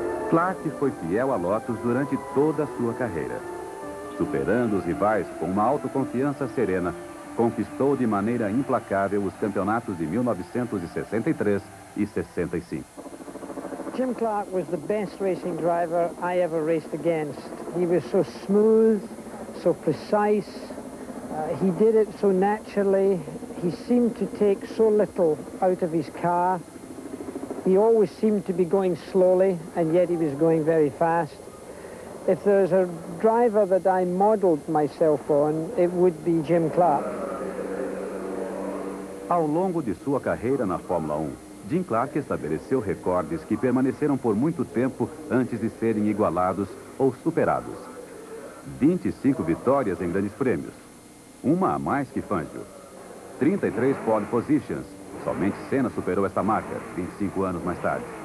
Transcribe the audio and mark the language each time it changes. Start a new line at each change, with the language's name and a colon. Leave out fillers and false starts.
Portuguese: Clark foi fiel à Lotus durante toda a sua carreira. Superando os rivais com uma autoconfiança serena, conquistou de maneira implacável os campeonatos de 1963 e 65.
English: Jim Clark was the best racing driver I ever raced against. He was so smooth, so precise. He did it so naturally. He seemed to take so little out of his car. He always seemed to be going slowly, and yet he was going very fast. If there's a driver that I modeled myself on, it would be Jim Clark.
Portuguese: Ao longo de sua carreira na Fórmula 1, Jim Clark estabeleceu recordes que permaneceram por muito tempo antes de serem igualados ou superados. 25 vitórias em grandes prêmios, uma a mais que Fangio. 33 pole positions, somente Senna superou esta marca 25 anos mais tarde.